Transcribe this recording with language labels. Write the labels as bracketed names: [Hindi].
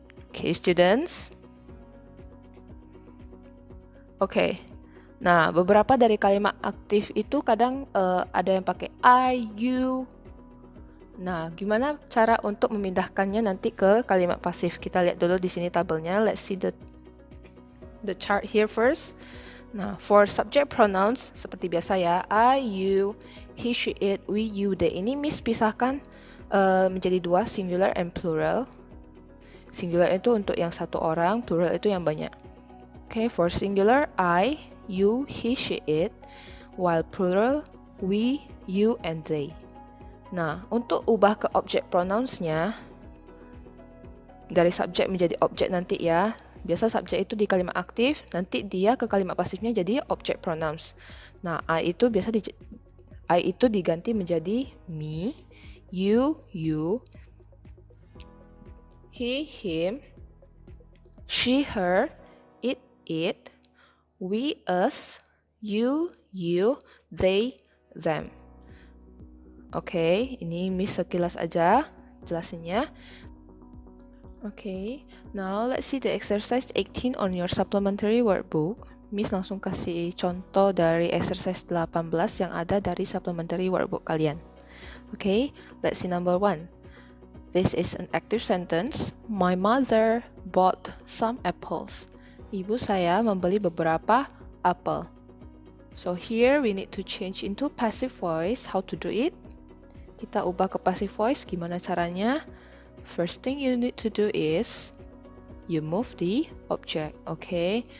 [English] Okay, students. Okay. [Indonesian] Nah, beberapa dari kalimat aktif itu kadang ada yang pakai I, you. Nah, gimana cara untuk memindahkannya nanti ke kalimat pasif? Kita lihat dulu di sini tabelnya. [English] Let's see the chart here first. [Indonesian] Nah, for subject pronouns seperti biasa ya, I, you, he, she, it, we, you, they. Ini Miss pisahkan menjadi dua, singular and plural. Singular itu untuk yang satu orang, plural itu yang banyak. [English] Okay, for singular, I, you, he, she, it, while plural, we, you, and they. [Indonesian] Nah, untuk ubah ke object pronouns-nya, dari subjek menjadi objek nanti ya. Biasa subjek itu di kalimat aktif, nanti dia ke kalimat pasifnya jadi object pronouns. Nah, I itu diganti menjadi me, you, he, him, she, her, it, we, us, you, they, them. Oke, ini Miss sekilas aja jelasinnya. [English] Okay, now let's see the exercise 18 on your supplementary workbook. [Indonesian] Miss langsung kasih contoh dari exercise 18 yang ada dari supplementary workbook kalian. [English] Okay, let's see number 1. This is an active sentence. My mother bought some apples. [Indonesian] Ibu saya membeli beberapa apel. [English] So here we need to change into passive voice. How to do it? [Indonesian] Kita ubah ke passive voice, gimana caranya? [English] First thing you need to do is you move the object, okay?